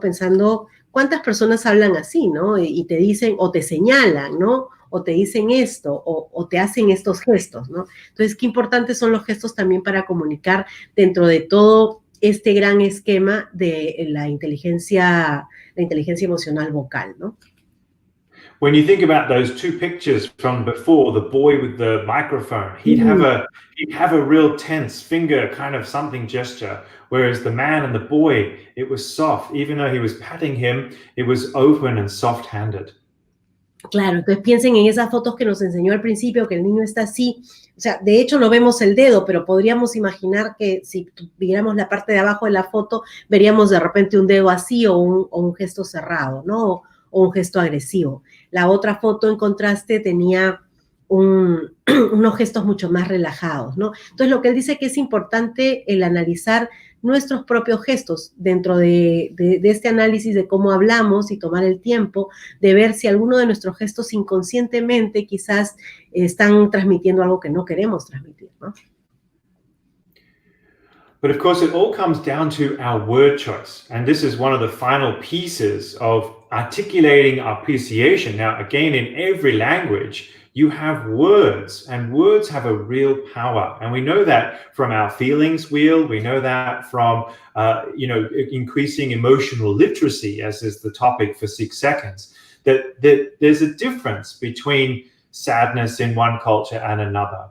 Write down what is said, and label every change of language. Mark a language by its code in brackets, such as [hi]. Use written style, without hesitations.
[es] Pensando cuántas personas hablan así, ¿no? Y te dicen, o te señalan, ¿no? O te dicen esto, o te hacen estos gestos, ¿no? Entonces, qué importantes son los gestos también para comunicar dentro de todo este gran esquema de la inteligencia emocional vocal, ¿no? [en] When you think about those two pictures from before, the boy with the microphone, he'd have a real tense finger kind of something gesture, whereas the man and the boy, it was soft. Even though he was patting him, it was open and soft-handed. [es] Claro, entonces piensen en esas fotos que nos enseñó al principio, que el niño está así, o sea, de hecho no vemos el dedo, pero podríamos imaginar que si viéramos la parte de abajo de la foto, veríamos de repente un dedo así o un gesto cerrado, ¿no? O un gesto agresivo. La otra foto en contraste tenía unos gestos mucho más relajados, ¿no? Entonces lo que él dice que es importante el analizar nuestros propios gestos dentro de este análisis de cómo hablamos y tomar el tiempo de ver si alguno de nuestros gestos inconscientemente quizás están transmitiendo algo que no queremos transmitir, ¿no? [en] But of course, it all comes down to our word choice. And this is one of the final pieces of articulating our appreciation. Now, again, in every language, you have words, and words have a real power. And we know that from our feelings wheel. We know that from, increasing emotional literacy, as is the topic for 6 seconds, that there's a difference between sadness in one culture and another.